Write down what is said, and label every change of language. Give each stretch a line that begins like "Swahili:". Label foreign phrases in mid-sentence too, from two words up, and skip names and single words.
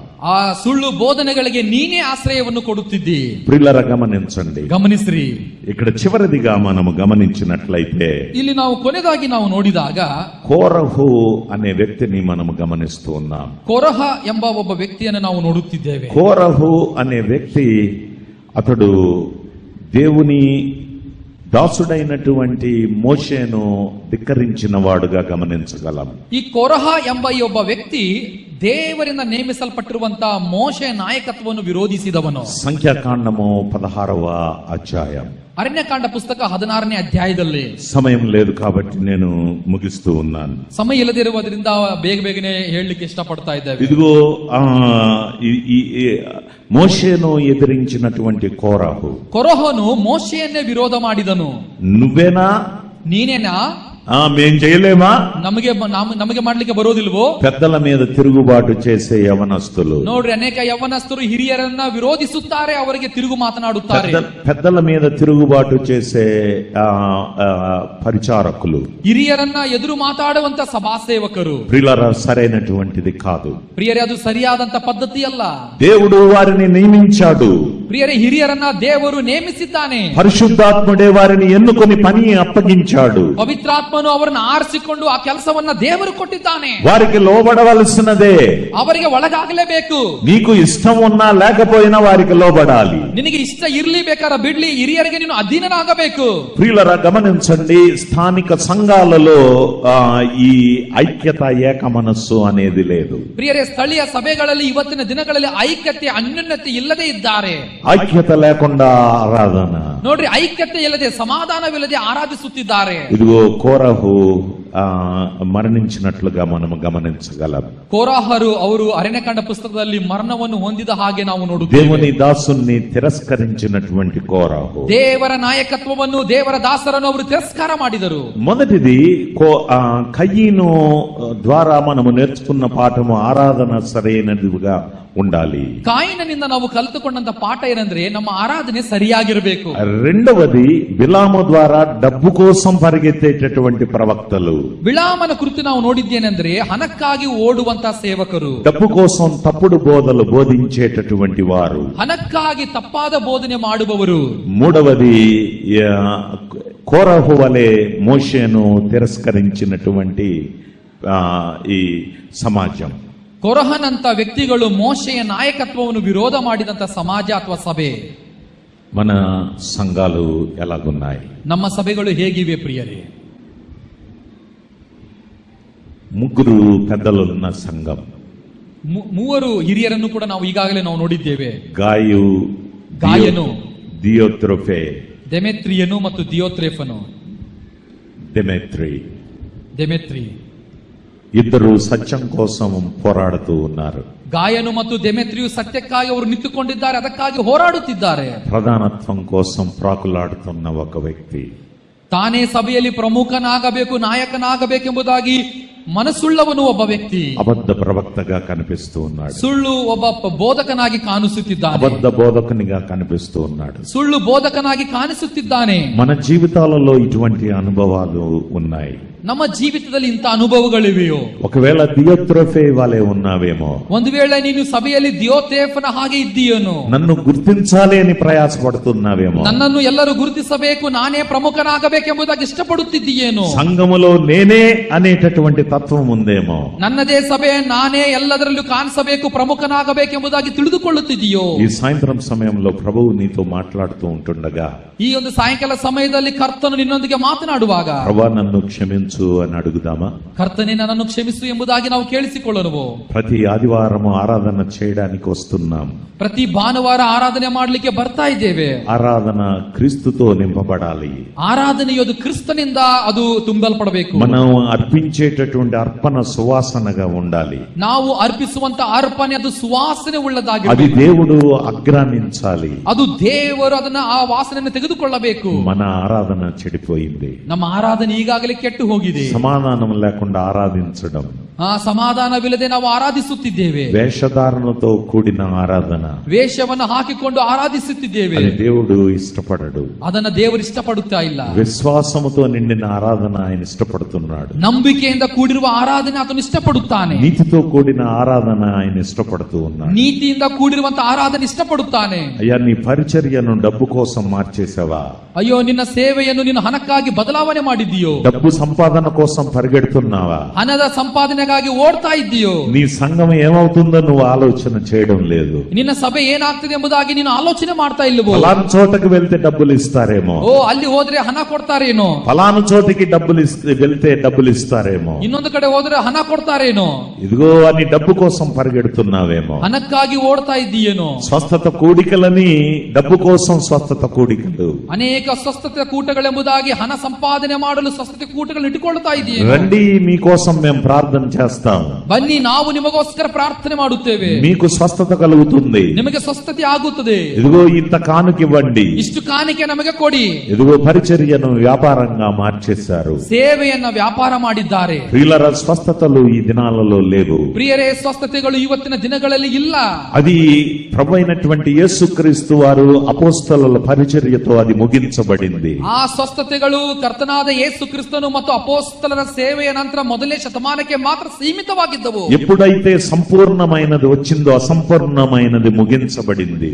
Kannada: ಆ ಸುಳ್ಳು ಬೋಧನೆಗಳಿಗೆ ನೀನೇ ಆಶ್ರಯವನ್ನು ಕೊಡುತ್ತಿದ್ದಿ.
Telugu: ప్రియులరా గమనించండి,
Kannada: ಗಮನಿಸ್ರಿ.
Telugu: ఇక్కడ చివరిదిగా మనము గమనించినట్లయితే,
Kannada: ಇಲ್ಲಿ ನಾವು ಕೊನೆದಾಗಿ ನಾವು ನೋಡಿದಾಗ
Telugu: కోరహు అనే వ్యక్తిని మనము గమనిస్తూ ఉన్నాం.
Kannada: ಕೊರಹ ಎಂಬ ಒಬ್ಬ ವ್ಯಕ್ತಿಯನ್ನು ನಾವು ನೋಡುತ್ತಿದ್ದೇವೆ.
Telugu: కోరహు అనే వ్యక్తి, అతడు దేవుని దాసుడైనటువంటి మోషేను ధిక్కరించిన వాడుగా గమనించగలం.
Kannada: ಈ ಕೊರಹ ಎಂಬ ಈ ಒಬ್ಬ ವ್ಯಕ್ತಿ ದೇವರಿಂದ ನೇಮಿಸಲ್ಪಟ್ಟಿರುವಂತಹ ಮೋಶೆ ನಾಯಕತ್ವವನ್ನು ವಿರೋಧಿಸಿದವನು.
Telugu: సంఖ్యాకాండము 16వ అధ్యాయం.
Kannada: ಅರಣ್ಯಕಾಂಡ ಪುಸ್ತಕ 16ನೇ ಅಧ್ಯಾಯದಲ್ಲಿ.
Telugu: సమయం లేదు కాబట్టి నేను ముగిస్తూ ఉన్నాను.
Kannada: ಸಮಯ ಇಲ್ಲದಿರುವುದರಿಂದ ಬೇಗನೆ ಹೇಳಲಿಕ್ಕೆ ಇಷ್ಟಪಡ್ತಾ ಇದ್ದೇವೆ.
Telugu: ఇదిగో మోషేను ఎదిరించినటువంటి కోరహు,
Kannada: ಕೊರಹನು ಮೋಶೆಯನ್ನೇ ವಿರೋಧ ಮಾಡಿದನು.
Telugu: నువ్వేనా,
Kannada: ನೀನೇನಾ,
Telugu: మేం చేయలేమా,
Kannada: ನಮಗೆ ಮಾಡ್ಲಿಕ್ಕೆ ಬರೋದಿಲ್ವೋ?
Telugu: పెద్దల మీద తిరుగుబాటు చేసే యవనస్తులు,
Kannada: ನೋಡ್ರಿ, ಅನೇಕ ಯವ್ವನಸ್ಥರು ಹಿರಿಯರನ್ನ ವಿರೋಧಿಸುತ್ತಾರೆ, ಅವರಿಗೆ ತಿರುಗು ಮಾತನಾಡುತ್ತಾರೆ.
Telugu: పెద్దల మీద తిరుగుబాటు చేసే పరిచారకులు,
Kannada: ಹಿರಿಯರನ್ನ ಎದುರು ಮಾತಾಡುವಂತ ಸಭಾ ಸೇವಕರು.
Telugu: ప్రియులారా, సరైనటువంటిది కాదు.
Kannada: ಪ್ರಿಯರೇ, ಅದು ಸರಿಯಾದಂತ ಪದ್ಧತಿ ಅಲ್ಲ.
Telugu: దేవుడు వారిని నియమించాడు.
Kannada: ಪ್ರಿಯರೇ, ಹಿರಿಯರನ್ನ ದೇವರು ನೇಮಿಸಿದ್ದಾನೆ.
Telugu: పరిశుద్ధాత్ముడే వారిని ఎన్నుకొని పని అప్పగించాడు.
Kannada: ಪವಿತ್ರಾತ್ಮನು ಅವರನ್ನು ಆರಿಸಿಕೊಂಡು ಆ ಕೆಲಸವನ್ನ ದೇವರು ಕೊಟ್ಟಿದ್ದಾನೆ.
Telugu: వారికి లోబడవలసినదే.
Kannada: ಅವರಿಗೆ ಒಳಗಾಗಲೇಬೇಕು.
Telugu: నీకు ఇష్టం ఉన్నా లేకపోయినా వారికి లోబడాలి.
Kannada: ನಿನಗೆ ಇಷ್ಟ ಇರ್ಲಿ, ಬೇಕಾರ ಬಿಡ್ಲಿ, ಹಿರಿಯರಿಗೆ ನೀನು ಅಧೀನನಾಗಬೇಕು.
Telugu: ప్రియులరా, గమనించండి, స్థానిక సంఘాలలో ఈ ఐక్యత, ఏక మనస్సు అనేది లేదు.
Kannada: ಪ್ರಿಯರೇ, ಸ್ಥಳೀಯ ಸಭೆಗಳಲ್ಲಿ ಇವತ್ತಿನ ದಿನಗಳಲ್ಲಿ ಐಕ್ಯತೆ, ಅನ್ಯೋನ್ಯತೆ ಇಲ್ಲದೆ ಇದ್ದಾರೆ.
Telugu: ఐక్యత లేకుండా ఆరాధన.
Kannada: ನೋಡ್ರಿ, ಐಕ್ಯತೆ ಇಲ್ಲದೆ, ಸಮಾಧಾನವಿಲ್ಲದೆ ಆರಾಧಿಸುತ್ತಿದ್ದಾರೆ.
Telugu: ఇదిగో కోరహు మరణించినట్లుగా మనం గమనించగలం.
Kannada: ಕೋರಾಹರು ಅವರು ಅರಣ್ಯಕಾಂಡ ಪುಸ್ತಕದಲ್ಲಿ ಮರಣವನ್ನು ಹೊಂದಿದ ಹಾಗೆ ನಾವು ನೋಡುತ್ತೇವೆ.
Telugu: దేవుని దాసుని తిరస్కరించినటువంటి కోరహు,
Kannada: ದೇವರ ನಾಯಕತ್ವವನ್ನು, ದೇವರ ದಾಸರನ್ನು ಅವರು ತಿರಸ್ಕಾರ ಮಾಡಿದರು.
Telugu: మొదటిది కయ్యను ద్వారా మనము నేర్చుకున్న పాఠము ఆరాధన సరైనదిగా ఉండాలి.
Kannada: ಕಾಯಿನನಿಂದ ನಾವು ಕಲಿತುಕೊಂಡಂತ ಪಾಠ ಏನಂದ್ರೆ ನಮ್ಮ ಆರಾಧನೆ ಸರಿಯಾಗಿರಬೇಕು.
Telugu: రెండవది బిలాము ద్వారా డబ్బు కోసం పరిగెత్తేటటువంటి ప్రవక్తలు.
Kannada: ಬಿಳಾಮನ ಕುರಿತು ನಾವು ನೋಡಿದ್ದೇನೆಂದ್ರೆ ಹಣಕ್ಕಾಗಿ ಓಡುವಂತ ಸೇವಕರು,
Telugu: డబ్బు కోసం తప్పుడు బోధలు బోధించేటటువంటి వారు,
Kannada: ಹಣಕ್ಕಾಗಿ ತಪ್ಪಾದ ಬೋಧನೆ ಮಾಡುವವರು.
Telugu: మూడవది కోరహు వలె మోషేను తిరస్కరించినటువంటి ఈ సమాజం.
Kannada: ಕೊರಹನಂತ ವ್ಯಕ್ತಿಗಳು ಮೋಶೆಯ ನಾಯಕತ್ವವನ್ನು ವಿರೋಧ ಮಾಡಿದಂತ ಸಮಾಜ ಅಥವಾ ಸಭೆ.
Telugu: మన సంఘాలు ఎలాగున్నాయి?
Kannada: ನಮ್ಮ ಸಭೆಗಳು ಹೇಗಿವೆ ಪ್ರಿಯರೇ?
Telugu: ముగ్గురు పెద్దలున్న సంఘం.
Kannada: ಮೂವರು ಹಿರಿಯರನ್ನು ಕೂಡ ನಾವು ಈಗಾಗಲೇ ನಾವು ನೋಡಿದ್ದೇವೆ. ಗಾಯನು, ದಿಯೋತ್ರೆಫೆ, ದೆಮೆತ್ರಿಯನು ಮತ್ತು ದಿಯೋತ್ರೆಫನು. ದೆಮೆತ್ರಿ
Telugu: ఇద్దరు సత్యం కోసం పోరాడుతూ ఉన్నారు.
Kannada: ಗಾಯನು ಮತ್ತು ದೆಮೆತ್ರಿಯು ಸತ್ಯಕ್ಕಾಗಿ ಅವರು ನಿಂತುಕೊಂಡಿದ್ದಾರೆ, ಅದಕ್ಕಾಗಿ ಹೋರಾಡುತ್ತಿದ್ದಾರೆ.
Telugu: ప్రధానత్వం కోసం ప్రాకులాడుతున్న ఒక వ్యక్తి,
Kannada: ತಾನೇ ಸಭೆಯಲ್ಲಿ ಪ್ರಮುಖನಾಗಬೇಕು, ನಾಯಕನಾಗಬೇಕೆಂಬುದಾಗಿ ಮನಸ್ಸುಳ್ಳವನು ಒಬ್ಬ ವ್ಯಕ್ತಿ
Telugu: అబద్ధ ప్రవక్తగా కనిపిస్తూ ఉన్నాడు.
Kannada: ಸುಳ್ಳು ಒಬ್ಬ ಬೋಧಕನಾಗಿ ಕಾಣಿಸುತ್ತಿದ್ದಾನೆ.
Telugu: అబద్ధ బోధకునిగా కనిపిస్తూ ఉన్నాడు.
Kannada: ಸುಳ್ಳು ಬೋಧಕನಾಗಿ ಕಾಣಿಸುತ್ತಿದ್ದಾನೆ.
Telugu: మన జీవితాలలో ఇటువంటి అనుభవాలు ఉన్నాయి.
Kannada: ನಮ್ಮ ಜೀವಿತದಲ್ಲಿ ಇಂಥ ಅನುಭವಗಳಿವೆಯೋ?
Telugu: ఒకవేళ దియోత్రెఫే వాలే ఉన్నావేమో.
Kannada: ಒಂದು ವೇಳೆ ನೀನು ಸಭೆಯಲ್ಲಿ ದಿಯೋತ್ರೆಫನ ಹಾಗೆ ಇದ್ದೀಯೇನೋ?
Telugu: నన్ను గుర్తించాలి అని ప్రయాసపడుతున్నావేమో.
Kannada: ನನ್ನನ್ನು ಎಲ್ಲರೂ ಗುರುತಿಸಬೇಕು, ನಾನೇ ಪ್ರಮುಖನಾಗಬೇಕೆಂಬುದಾಗಿ ಇಷ್ಟಪಡುತ್ತಿದ್ದೀಯೇನೋ?
Telugu: సంఘములో నేనే అనేటటువంటి తత్వం ఉందేమో.
Kannada: ನನ್ನದೇ ಸಭೆ, ನಾನೇ ಎಲ್ಲದರಲ್ಲೂ ಕಾಣಿಸಬೇಕು, ಪ್ರಮುಖನಾಗಬೇಕೆಂಬುದಾಗಿ ತಿಳಿದುಕೊಳ್ಳುತ್ತಿದೆಯೋ?
Telugu: ఈ సాయంత్రం సమయంలో ప్రభువు నీతో మాట్లాడుతూ ఉంటుండగా,
Kannada: ಈ ಒಂದು ಸಾಯಂಕಾಲ ಸಮಯದಲ್ಲಿ ಕರ್ತನು ನಿನ್ನೊಂದಿಗೆ ಮಾತನಾಡುವಾಗ,
Telugu: ప్రభువా నన్ను క్షమించు అని అడుగుదామా?
Kannada: ಕರ್ತನೇ ನನ್ನನ್ನು ಕ್ಷಮಿಸು ಎಂಬುದಾಗಿ ನಾವು ಕೇಳಿಸಿಕೊಳ್ಳುವ.
Telugu: ప్రతి ఆదివారం ఆరాధన చేయడానికి వస్తున్నాం.
Kannada: ಪ್ರತಿ ಭಾನುವಾರ ಆರಾಧನೆ ಮಾಡಲಿಕ್ಕೆ ಬರ್ತಾ ಇದ್ದೇವೆ.
Telugu: ఆరాధన క్రీస్తుతో నింపబడాలి.
Kannada: ಆರಾಧನೆಯು ಅದು ಕ್ರಿಸ್ತನಿಂದ ಅದು ತುಂಬಲ್ಪಡಬೇಕು.
Telugu: మనం అర్పించేటటువంటి అర్పణ సువాసనగా ఉండాలి.
Kannada: ನಾವು ಅರ್ಪಿಸುವಂತ ಅರ್ಪಣೆ ಅದು ಸುವಾಸನೆ ಉಳ್ಳದಾಗಿ,
Telugu: అది దేవుడు అగ్రానించాలి.
Kannada: ಅದು ದೇವರು ಅದನ್ನ ಆ ವಾಸನೆಯನ್ನು ತೆಗೆದುಕೊಳ್ಳಬೇಕು.
Telugu: మన ఆరాధన చెడిపోయింది.
Kannada: ನಮ್ಮ ಆರಾಧನೆ ಈಗಾಗಲೇ ಕೆಟ್ಟು ಹೋಗಿದೆ.
Telugu: సమాధానం లేకుండా ఆరాధించడం,
Kannada: ಆ ಸಮಾಧಾನವಿಲ್ಲದೆ ನಾವು ಆರಾಧಿಸುತ್ತಿದ್ದೇವೆ.
Telugu: వేషధారణతో కూడిన ఆరాధన,
Kannada: ವೇಷವನ್ನು ಹಾಕಿಕೊಂಡು ಆರಾಧಿಸುತ್ತಿದ್ದೇವೆ.
Telugu: అది దేవుడు ఇష్టపడడు.
Kannada: ಅದನ್ನ ದೇವರು ಇಷ್ಟಪಡುತ್ತಾ ಇಲ್ಲ.
Telugu: విశ్వాసముతో నిండిన ఆరాధన ఆయన ఇష్టపడుతున్నాడు.
Kannada: ನಂಬಿಕೆಯಿಂದ ಕೂಡಿರುವ ಆರಾಧನೆ ಆತನು ಇಷ್ಟಪಡುತ್ತಾನೆ.
Telugu: నీతితో కూడిన ఆరాధన ఆయన ఇష్టపడుతూ ఉన్నాడు.
Kannada: ನೀತಿಯಿಂದ ಕೂಡಿರುವಂತ ಆರಾಧನೆ ಇಷ್ಟಪಡುತ್ತಾನೆ.
Telugu: అయ్యా, నీ పరిచర్యను డబ్బు కోసం మార్చేసావా?
Kannada: ಅಯ್ಯೋ, ನಿನ್ನ ಸೇವೆಯನ್ನು ನೀನು ಹಣಕ್ಕಾಗಿ ಬದಲಾವಣೆ ಮಾಡಿದ್ದೀಯೋ?
Telugu: డబ్బు సంపాదన కోసం పరిగెడుతున్నావా?
Kannada: ಹಣದ ಸಂಪಾದನೆಗಾಗಿ ಓಡ್ತಾ ಇದ್ದೀಯೋ?
Telugu: నీ సంఘం ఏమవుతుందో నువ్వు ఆలోచన చేయడం లేదు.
Kannada: ನಿನ್ನ ಸಭೆ ಏನಾಗ್ತದೆ ಎಂಬುದಾಗಿ ನೀನು ಆಲೋಚನೆ ಮಾಡ್ತಾ ಇಲ್ಲವೋ?
Telugu: ఫలాను చోటకి వెళ్తే డబ్బులు ఇస్తారేమో.
Kannada: ಓ, ಅಲ್ಲಿ ಹೋದ್ರೆ ಹಣ ಕೊಡ್ತಾರೇನೋ?
Telugu: ఫలాను చోటికి వెళ్తే డబ్బులు ఇస్తారేమో.
Kannada: ಇನ್ನೊಂದು ಕಡೆ ಹೋದ್ರೆ ಹಣ ಕೊಡ್ತಾರೇನೋ?
Telugu: ఇదిగో అని డబ్బు కోసం పరిగెడుతున్నావేమో.
Kannada: ಹಣಕ್ಕಾಗಿ ಓಡ್ತಾ ಇದ್ದೀಯೇನೋ?
Telugu: స్వస్థత కూడికలని డబ్బు కోసం స్వస్థత కూడికలు,
Kannada: ಅನೇಕ ಸ್ವಸ್ಥತೆ ಕೂಟಗಳೆಂಬುದಾಗಿ ಹಣ ಸಂಪಾದನೆ ಮಾಡಲು ಸ್ವಸ್ಥತೆ ಕೂಟಗಳನ್ನು ಇಟ್ಟುಕೊಳ್ಳುತ್ತಾ ಇದೆಯೇ?
Telugu: రండి, మీకోసం మేము ప్రార్థన చేస్తాం.
Kannada: ಬನ್ನಿ, ನಾವು ನಿಮಗೋಸ್ಕರ ಪ್ರಾರ್ಥನೆ ಮಾಡುತ್ತೇವೆ.
Telugu: మీకు స్వస్థత కలుగుతుంది.
Kannada: ನಿಮಗೆ ಸ್ವಸ್ಥತೆ ಆಗುತ್ತದೆ.
Telugu: ఇదిగో ఇంత కానుకివ్వండి.
Kannada: ಇಷ್ಟು ಕಾಣಿಕೆ ನಮಗೆ ಕೊಡಿ.
Telugu: ఇదిగో పరిచర్యను వ్యాపారంగా మార్చేశారు.
Kannada: ಸೇವೆಯನ್ನ ವ್ಯಾಪಾರ ಮಾಡಿದ್ದಾರೆ.
Telugu: ప్రియులర, స్వస్థతలు ఈ దినాలలో లేవు.
Kannada: ಪ್ರಿಯರೇ, ಸ್ವಸ್ಥತೆಗಳು ಇವತ್ತಿನ ದಿನಗಳಲ್ಲಿ ಇಲ್ಲ.
Telugu: అది ప్రభు అయినటువంటి యేసుక్రీస్తు వారు అపోస్తలుల పరిచర్యతో అది ముగించబడింది.
Kannada: ಆ ಸ್ವಸ್ಥತೆಗಳು ಕರ್ತನಾದ ಯೇಸು ಕ್ರಿಸ್ತನು ಮತ್ತು ಅಪೋಸ್ತಲರ ಸೇವೆಯ ನಂತರ ಮೊದಲನೇ ಶತಮಾನಕ್ಕೆ ಮಾತ್ರ సీమితವಾಗಿದ್ದವು.
Telugu: ఎప్పుడైతే సంపూర్ణమైనది వచ్చిందో అసంపూర్ణమైనది ముగించబడింది.